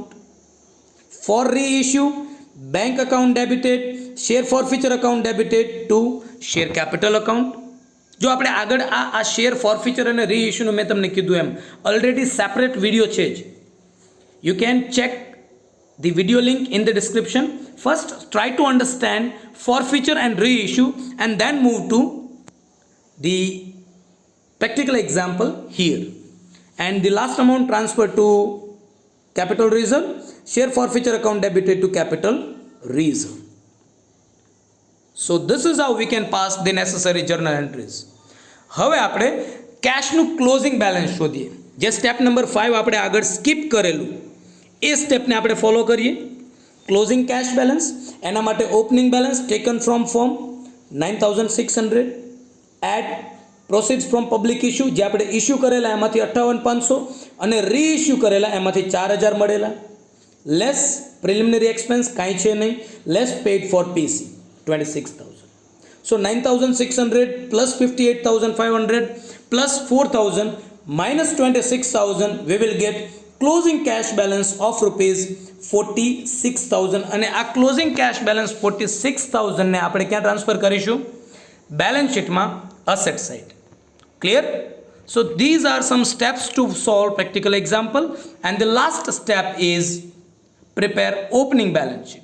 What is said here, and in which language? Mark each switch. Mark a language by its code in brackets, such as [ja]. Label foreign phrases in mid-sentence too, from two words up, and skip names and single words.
[en] for reissue, bank account debited, share forfeiture account debited to share capital account. [gu] જો આપણે આગળ આ [en] share forfeiture [gu] અને રીઇશ્યુનું મેં તમને કીધું એમ [en] already separate video [gu] છે જ. [en] you can check the video link in the description. First try to understand forfeiture and reissue and then move to the practical example here. And the last amount transferred to capital reserve, share forfeiture account debited to capital reserve. So this is how we can pass the necessary journal entries. [gu] હવે આપણે કેશનું [en] closing balance [gu] શોધીએ. જે [en] step number 5 [gu] આપણે આગળ સ્કીપ કરેલું એ સ્ટેપને આપણે ફોલો કરીએ. [en] closing cash balance, [gu] એના માટે [en] opening balance taken from form 9600, add proceeds from public issue, [gu] જે આપણે ઇશ્યુ કરેલા એમાંથી 58,500 અને રીઇશ્યુ કરેલા એમાંથી 4,000 મળેલા, [en] less preliminary expense [gu] કાંઈ છે નહીં, [en] less paid for PC 26,000. so 9,600 plus 58,500 plus 4,000 minus 26,000 we will get closing cash balance of rupees 46,000. [gu] અને આ [en] closing cash balance 46,000 [gu] ને આપણે ક્યાં ટ્રાન્સફર કરીશું? બેલેન્સ શીટમાં [en] asset side. [gu] ક્લિયર? [en] so these are some steps to solve practical example and the last step is prepare opening balance sheet.